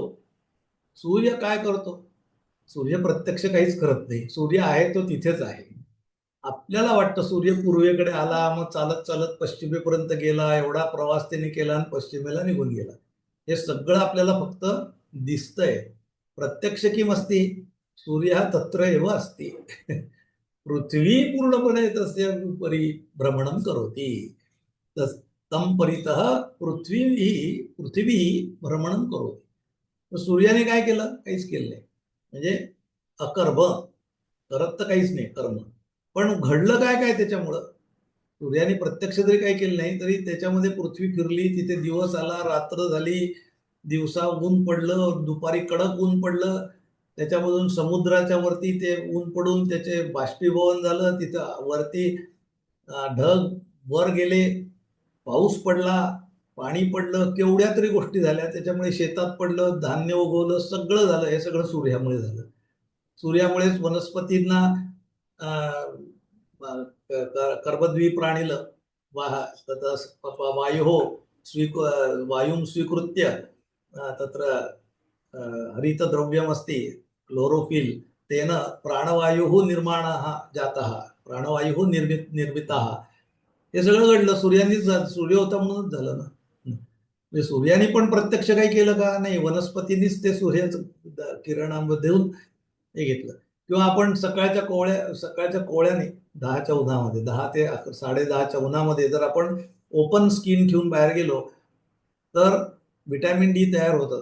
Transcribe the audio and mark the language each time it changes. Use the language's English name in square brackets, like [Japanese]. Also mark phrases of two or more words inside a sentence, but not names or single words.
[Marathi] सूर्य काय करतो? सूर्य प्रत्यक्ष काहीच करत नाही. सूर्य आहे तो तिथेच आहे. आपल्याला वाटतं सूर्य पूर्वेकडे आला, मग चालत चालत पश्चिमेपर्यंत गेला, एवढा प्रवास त्यांनी केला आणि पश्चिमेला निघून गेला. हे सगळं आपल्याला फक्त दिसतंय. [Sanskrit] प्रत्यक्ष किम अस्ति? सूर्य तत्र एव अस्ति. पृथ्वी पूर्णपणे तस्य उपरी भ्रमणं करोति. तं परितः पृथ्वी भ्रमणं करोति. [Marathi] तर सूर्याने काय केलं? काहीच केलं नाही. म्हणजे अकर्म. करत तर काहीच नाही कर्म. पण घडलं काय काय त्याच्यामुळं? सूर्याने प्रत्यक्ष जरी काही केलं नाही तरी त्याच्यामध्ये पृथ्वी फिरली, तिथे दिवस आला, रात्र झाली, दिवसा ऊन पडलं, दुपारी कडक ऊन पडलं, त्याच्यामधून समुद्राच्या वरती ते ऊन पडून त्याचे बाष्पीभवन झालं, तिथं वरती ढग वर गेले, पाऊस पडला, पाणी पडलं, केवढ्या तरी गोष्टी झाल्या. त्याच्यामुळे शेतात पडलं, धान्य उगवलं, सगळं झालं. हे सगळं सूर्यामुळे झालं. सूर्यामुळेच वनस्पतींना [Sanskrit] कर्मद्वीप प्राणिलं वायुः वायुं स्वीकृत्य तत्र हरितद्रव्यमस्ति क्लोरोफिल तेन प्राणवायुः निर्माणः जातः प्राणवायुः निर्मितः. [Marathi] हे सगळं घडलं सूर्यानेच सूर्य होता म्हणूनच झालं ना. म्हणजे सूर्याने पण प्रत्यक्ष काही केलं का? नाही. वनस्पतींनीच ते सूर्याचं किरणांमध्ये देऊन हे घेतलं. किंवा आपण सकाळच्या कोवळ्याने 10च्या उन्हामध्ये 10 ते 10:30च्या उन्हामध्ये जर आपण [English] open skin [Marathi] ठेवून बाहेर गेलो तर [English] vitamin D [Marathi] तयार होतं.